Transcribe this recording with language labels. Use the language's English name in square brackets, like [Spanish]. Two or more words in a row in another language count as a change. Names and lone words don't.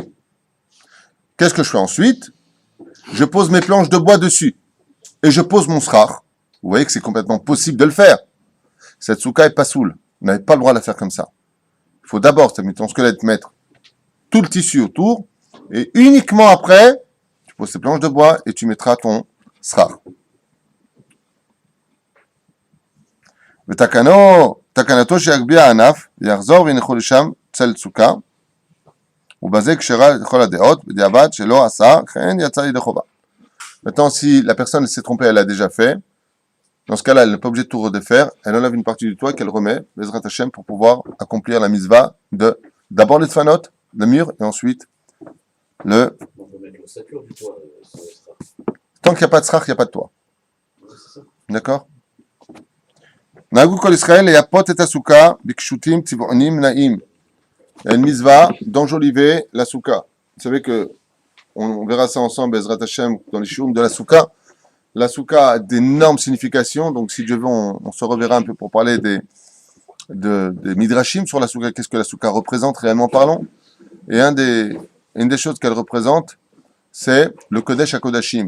[French] Qu'est-ce que je fais ensuite? Je pose mes planches de bois dessus et je pose mon srar. Vous voyez que c'est complètement possible de le faire. Cette souka est pas soule. Vous n'avez pas le droit de la faire comme ça. Il faut d'abord, tu as mis ton squelette, mettre tout le tissu autour et uniquement après, tu poses tes planches de bois et tu mettras ton srar. [Hebrew] ותקנתו שיגביה הענף, יחזור וינחו לשם צל סוכה, ובזה כשרה לכל הדעות, בדיעבד שלא עשה, כן יצא ידי חובה. [French] Maintenant, si la personne s'est trompée, elle l'a déjà fait, dans ce cas-là, elle n'est pas obligée de tout redéfaire, elle enlève une partie du toit qu'elle remet, [Hebrew] בעזרת השם, [French] pour pouvoir accomplir la mitzvah de d'abord les tfanot, le mur, et ensuite le... On peut mettre l'ossature du toit sur le strap. Tant qu'il n'y a pas de srach, il n'y a pas de toit. D'accord? [Hebrew] נהגו כל ישראל לייפות את הסוכה בקשוטים צבעוניים נעים. [French] Il y a une mitzvah d'enjoliver la souka. Vous savez que, on verra ça ensemble, [Hebrew] בעזרת השם, [French] dans les shiurim de la souka. La souka a d'énormes significations, donc si Dieu veut, on se reverra un peu pour parler des midrashim sur la souka. Qu'est-ce que la souka représente, réellement parlant? Et une des choses qu'elle représente, c'est le [Hebrew] קודש הקודשים.